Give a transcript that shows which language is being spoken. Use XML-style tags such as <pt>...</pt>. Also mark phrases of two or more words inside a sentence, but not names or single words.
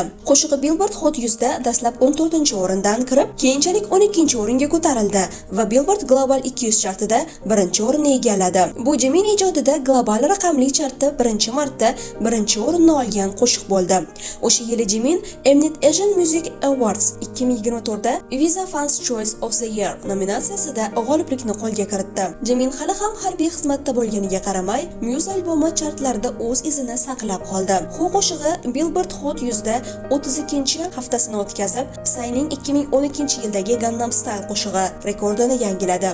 <uz>Qo'shig'i Billboard Hot 100 da dastlab 14-o'rindan kirib, keyinchalik 12-o'ringa ko'tarildi va Billboard Global 200 chartida 1-o'rinni egalladi. Bu Jimin ijodida global raqamli chartda birinchi marta 1-o'rinni olgan qo'shiq bo'ldi. O'sha yili Jimin Mnet Asian Music Awards 2024da Visa Fans Choice of the Year nominatsiyasida g'oliblikni qo'lga kiritdi. Jimin hali ham harbiy xizmatda bo'lganiga qaramay, Muse albomi chartlarda o'z izini saqlab qoldi. Hu qo'shig'i Billboard Hot 100 da 32-haftasini o'tkazib, Psy'ning 2012-yildagi Gangnam Style qo'shig'i rekordini yangiladi.</uz>